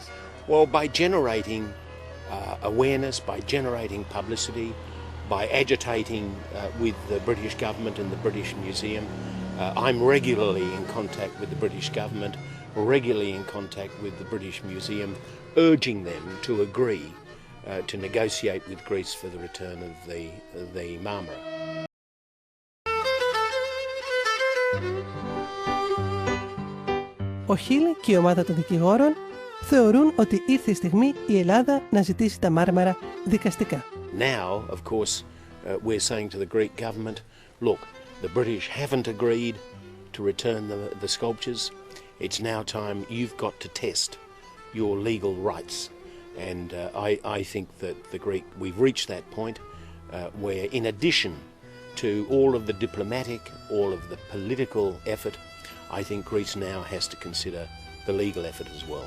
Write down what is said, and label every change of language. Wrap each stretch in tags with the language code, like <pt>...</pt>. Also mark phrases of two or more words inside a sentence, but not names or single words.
<en>Well, by generating awareness, by generating publicity, by agitating with the British government and the British Museum. I'm regularly in contact with the British government, regularly in contact with the British Museum, urging them to agree to negotiate with Greece for the return of the Marmara.</en> <el>Ο Χιλ και η ομάδα των δικηγόρων θεωρούν ότι ήρθε η στιγμή η Ελλάδα να ζητήσει τα Μάρμαρα δικαστικά.</el> <en>Now, of course, we're saying to the Greek government, look, the British haven't agreed to return the sculptures. It's now time you've got to test your legal rights. And I think that we've reached that point where in addition to all of the diplomatic, all of the political effort, I think Greece now has to consider the legal effort as well.</en>